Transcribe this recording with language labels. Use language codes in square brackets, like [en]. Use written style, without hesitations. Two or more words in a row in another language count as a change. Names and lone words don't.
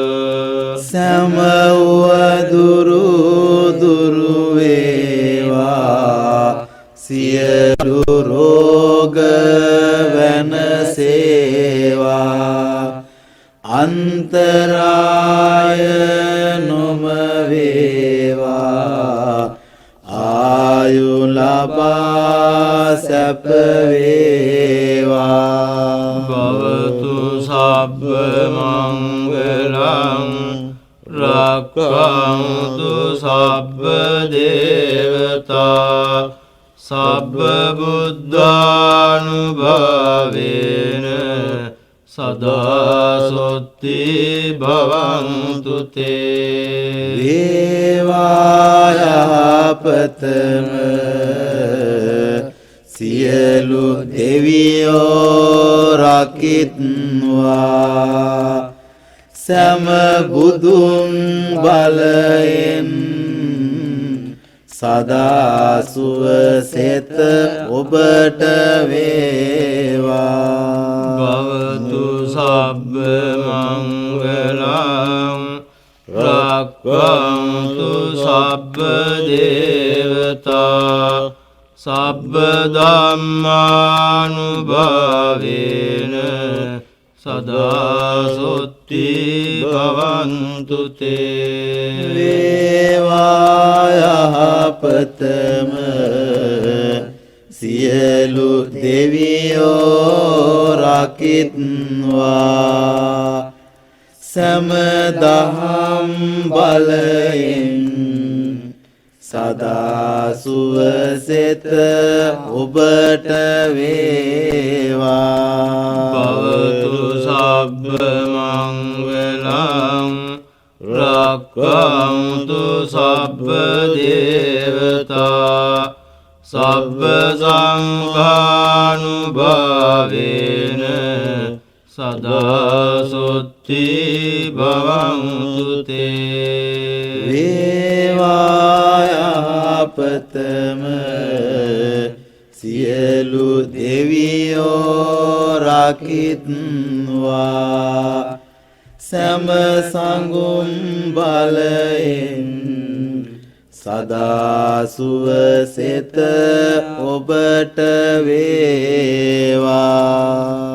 [si] සමවදුරු දුරු වේවා සියලු රෝග වෙනසේවා අන්තරාය නොම වේවා ආයු ලබා සැප වේවා [pi] භවතු සබ්බ මංගලං රක්ඛ රක්ඛන්තු සබ්බ දේවතා සබ්බ බුද්ධානුභාවේන සදා සොත්ති භවන්තු තේ [si] වේවායපතම සියලු දෙවියෝ රකිත්වා සෑම බුදුන් බලයෙන් සදා සුවසෙත ඔබට වේවා [pi] භවතු සබ්බ මංගලං රක්ඛන්තු සබ්බ දේවතා සබ්බ ධම්මානුභාවේන සදා සොත්ති භවන්තු තේ [si] වේවායපතම සියලු දෙවියෝ රකිත්වා සෑම දහම් බලයෙන් සදා සුවසෙත ඔබට වේවා [pi] භවතු සබ්බ මංගලං රක්ඛන්තු සබ්බ දේවතා සබ්බ සංඝානුභාවේන සදා සොත්ති භවන්තු තේ [si] වේවායපතම සියලු දෙවියෝ රකිත්වා සෑම සංඝුම් බලයෙන් සදා සුවසෙත ඔබට වේවා